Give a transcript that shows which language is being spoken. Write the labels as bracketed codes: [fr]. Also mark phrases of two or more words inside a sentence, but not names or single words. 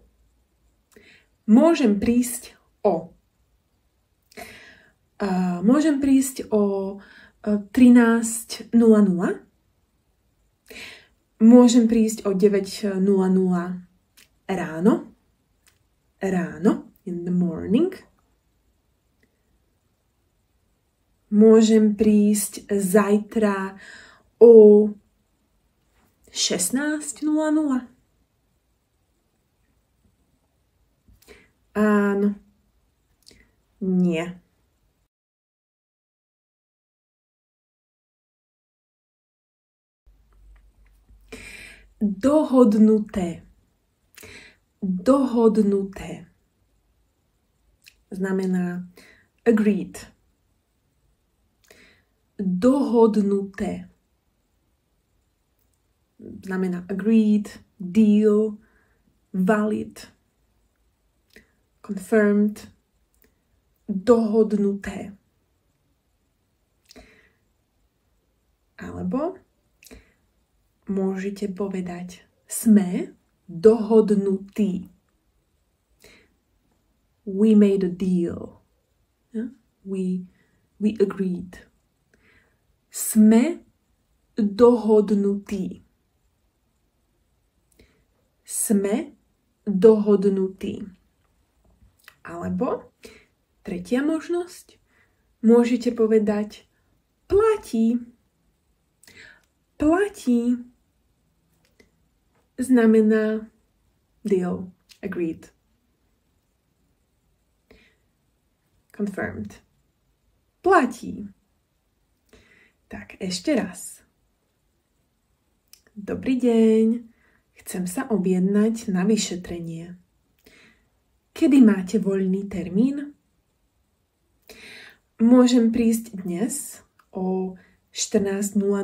[sk] Môžem prísť o. Môžem prísť o 13:00. Môžem prísť o 9:00 ráno. Ráno, [en] in the morning. [sk] Môžem prísť zajtra o 16:00. Áno. Nie. Dohodnuté. Dohodnuté. Znamená agreed. Dohodnuté. Znamená [en] agreed, deal, valid, confirmed, [sk] dohodnuté. Alebo môžete povedať sme dohodnutí. [en] We made a deal. Yeah? We agreed. [sk] Sme dohodnutí. Sme dohodnutí. Alebo tretia možnosť. Môžete povedať platí. Platí znamená [en] deal, agreed, confirmed. [sk] Platí. Tak ešte raz. Dobrý deň. Chcem sa objednať na vyšetrenie. Kedy máte voľný termín? Môžem prísť dnes o 14:00.